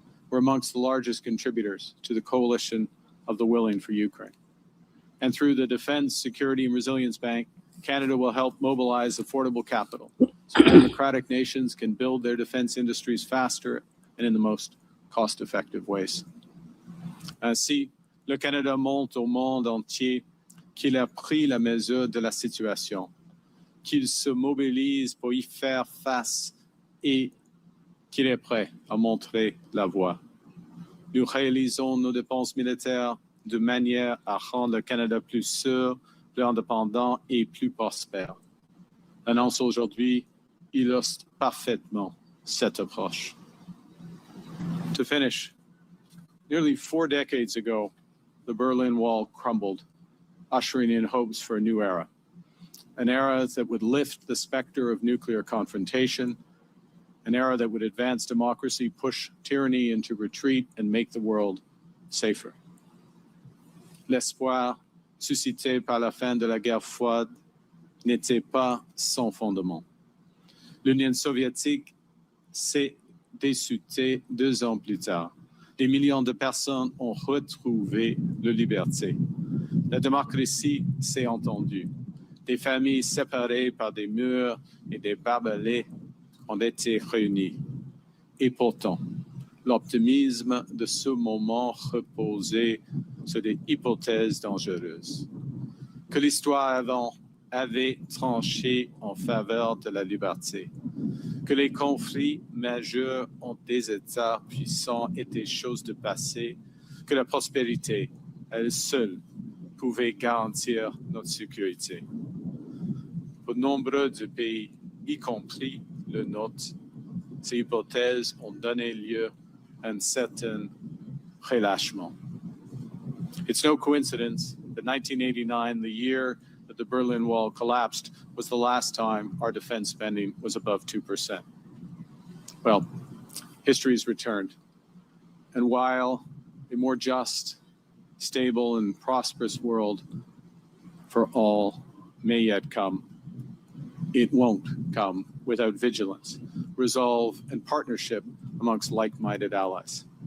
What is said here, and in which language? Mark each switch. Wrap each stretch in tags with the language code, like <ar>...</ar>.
<en>We're amongst the largest contributors to the coalition of the willing for Ukraine. And through the Defense, Security and Resilience Bank, Canada will help mobilize affordable capital so democratic nations can build their defense industries faster and in the most cost-effective ways.</en> <fr>Ainsi, le Canada montre au monde entier qu'il a pris la mesure de la situation, qu'il se mobilise pour y faire face et qu'il est prêt à montrer la voie. Nous réalisons nos dépenses militaires de manière à rendre le Canada plus sûr, plus indépendant et plus prospère. L'annonce aujourd'hui illustre parfaitement cette approche.</fr> <en>To finish, nearly 4 decades ago, the Berlin Wall crumbled, ushering in hopes for a new era, an era that would lift the specter of nuclear confrontation, an era that would advance democracy, push tyranny into retreat, and make the world safer.</en> <fr>L'espoir suscité par la fin de la guerre froide n'était pas sans fondement. L'Union soviétique s'est dissoute 2 ans plus tard. Des millions de personnes ont retrouvé leur liberté. La démocratie s'est entendue. Des familles séparées par des murs et des barbelés ont été réunies. Et pourtant, l'optimisme de ce moment reposait sur des hypothèses dangereuses. Que l'histoire avant avait tranché en faveur de la liberté. Que les conflits majeurs entre des États puissants étaient choses de passé. Que la prospérité, elle seule, pouvait garantir notre sécurité. Pour nombreux de pays, y compris le nôtre, ces hypothèses ont donné lieu à un certain relâchement.</fr> <en>It's no coincidence that 1989, the year that the Berlin Wall collapsed, was the last time our defense spending was above 2%. Well, history's returned. And while a more just, stable, and prosperous world for all may yet come, it won't come without vigilance, resolve, and partnership amongst like-minded allies.</en>